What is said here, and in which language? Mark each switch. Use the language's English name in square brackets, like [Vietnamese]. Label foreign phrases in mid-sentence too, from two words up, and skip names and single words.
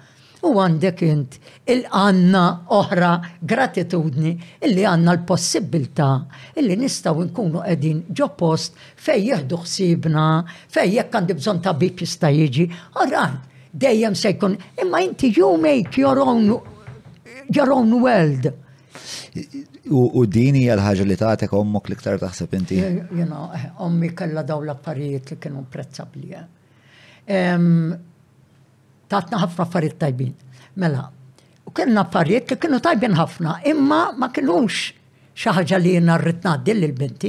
[Maltese] U għandek int il-għanna oħra gratitudni illi għanna l-possibilità illi nistaw nkunu qegħdin ġo post fej jieħdu ħsiebna, fej jekk għandi bżonn tabib jista' jiġi. Alright, dejjem se jkun, imma inti [English] you make your own world. [Maltese] U dini għal-ħagġa li tagħtek ommok l-iktar taħseb inti? Ommi kellha daw l-affarijiet li kienu prezzabbli. Tatna ħafna affarijiet tajbin. Mela, u kellna affarijiet li kienu tajbin ħafna, imma ma kienux xi ħaġa li jiena rrid ngħaddi lill-binti.